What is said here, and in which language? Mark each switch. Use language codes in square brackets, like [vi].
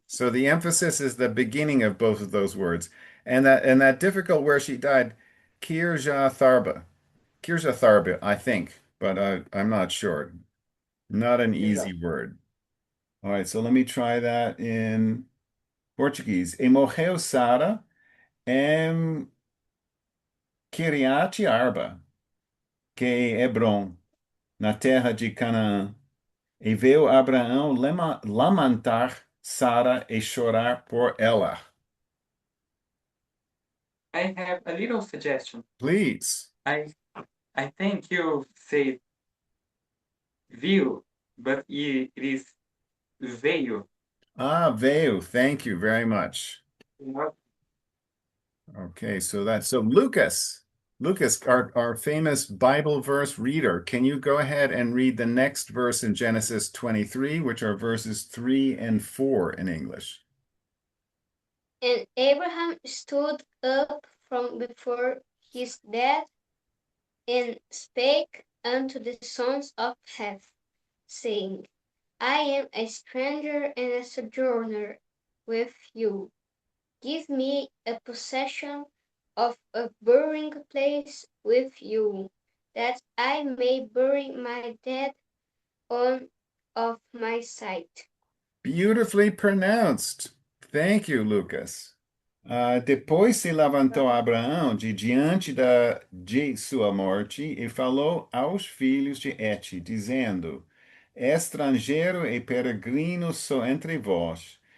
[en] So the emphasis is the beginning of both of those words. And that difficult where she died, Kirjatharba. Kirjatharba, I think, but I'm not sure. Not an easy word. All right, so let me try that in Portuguese. [pt] E morreu Sara em Kiriat Arba, que é Hebron, na terra de Canaã. E veio Abraão lamentar Sara e chorar por ela. [en] I have a little suggestion. Please. I think you say view, but it is veio. Ah, veio. Thank you very much. What? Okay, so Lucas. Lucas, our famous Bible verse reader, can you go ahead and read the next verse in Genesis 23, which are verses 3 and 4 in English? And Abraham stood up from before his dead and spake unto the sons of Heth, saying, I am a stranger and a sojourner with you. Give me a possession of a burying place with you, that I may bury my dead on of my sight. Beautifully pronounced. Thank you, Lucas. [pt] Depois se levantou Abraão de diante de sua morte e falou aos filhos de Et, dizendo: Estrangeiro e peregrino sou entre vós.